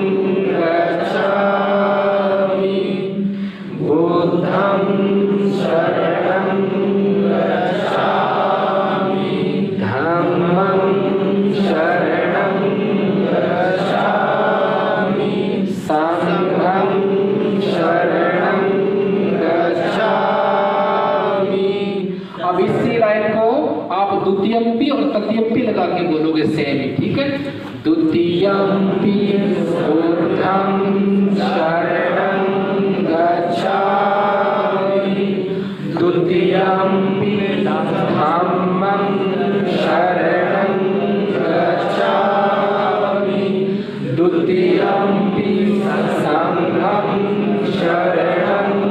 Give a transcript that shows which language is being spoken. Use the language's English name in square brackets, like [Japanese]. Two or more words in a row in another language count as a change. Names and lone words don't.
[Pali] गच्छामि, बुद्धं शरणं गच्छामि, धम्मं शरणं गच्छामि, संघं शरणं गच्छामि। [Hindi] अब इसी लाइन को आप द्वितीयंपी और तृतीयंपी लगा के बोलोगे सेम ही, ठीक है। [Pali] द्वितीयंपी ऊर्ध्वं शरणं गच्छामि, द्वितीयंपि धम्मं शरणं गच्छामि, द्वितीयंपि संघं शरणं